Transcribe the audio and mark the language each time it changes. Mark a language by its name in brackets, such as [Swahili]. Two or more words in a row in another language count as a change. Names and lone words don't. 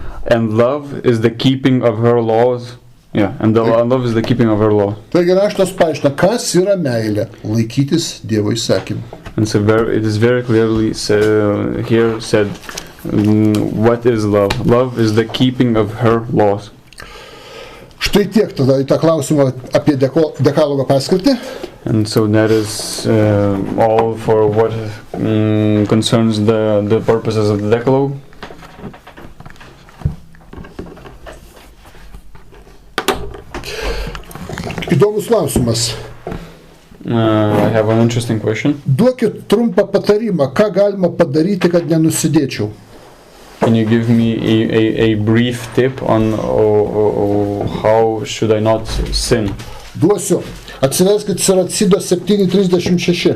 [English] And love is the keeping of her laws. Yeah, and love is the keeping of her law. [Lithuanian] Taigi raštas paaiškina, kas yra meilė, laikytis Dievo įsakymų. [English] And so it is very clearly here said, what is love? Love is the keeping of her laws. [Lithuanian] Štai tiek tada į tą klausimą apie dekalogo paskirtį. [English] And so that is all for what concerns the purposes of the Decalogue. [Lithuanian] Įdomus klausimas. [English] I have an interesting question. [Lithuanian] Duokit trumpą patarimą, ką galima padaryti, kad nenusidėčiau. [English] Can you give me a brief tip on how should I not sin? [Lithuanian] Duosiu. Atsiverskit Siracido 7:36.